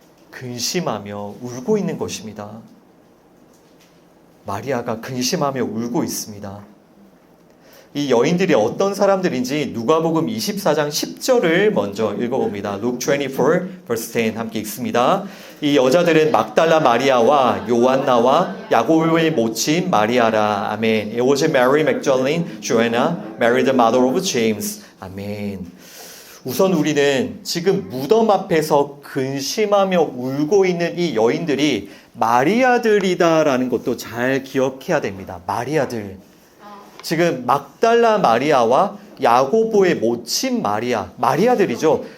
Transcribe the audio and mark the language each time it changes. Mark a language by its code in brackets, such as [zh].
[ko] 근심하며 울고 있는 것입니다. 마리아가 근심하며 울고 있습니다. 이 여인들이 어떤 사람들인지 누가복음 24장 10절을 먼저 읽어봅니다. [en] Luke 24 verse 10 [ko] 함께 읽습니다. 이 여자들은 막달라 마리아와 요한나와 야고보의 모친 마리아라. 아멘. [en] It was Mary Magdalene, Joanna, Mary the mother of James. [ko] 아멘. 우선 우리는 지금 무덤 앞에서 근심하며 울고 있는 이 여인들이 마리아들이다라는 것도 잘 기억해야 됩니다. 마리아들. 지금 막달라 마리아와 야고보의 모친 마리아들이죠.